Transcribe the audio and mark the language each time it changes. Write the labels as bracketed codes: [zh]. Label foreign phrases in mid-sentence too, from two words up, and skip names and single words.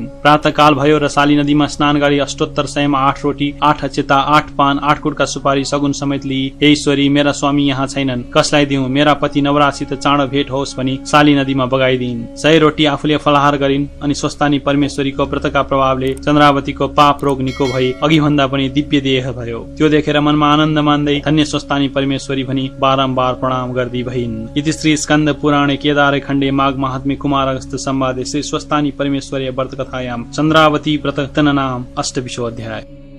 [ne] प्रातः काल भयो र शाली नदीमा स्नान गरी अष्टोत्तर सयमा 8 रोटी 8 अक्षता 8 पान 8 कुटका सुपारी सगुन समेत लिई, हे ईश्वरी, मेरा स्वामी यहाँ छैनन्, कसलाई दिउँ, मेरा पति नवराजसित चाँडो भेट होस् भनी शाली नदीमा बगाइदिन्। 100 रोटी आफूले फलाहार गरिन्। अनि स्वस्थानी परमेश्वरीको व्रतका प्रभावले चन्द्रावतीको पाप रोग निको भई अघि भन्दा पनि दिव्य देह भयो। त्यो देखेर मनमा आनन्द मान्दै धन्य स्वस्थानी परमेश्वरी भनी बारम्बार प्रणाम गर्दी भइन्। [sa] इति श्री स्कन्द पुराणे केदारे खण्डे माघ महात्म्ये कुमार अगस्त्य संवादे श्री स्वस्थानी परमेश्वरी व्रत कथायां चन्द्रावती व्रत नाम 8 अध्याय।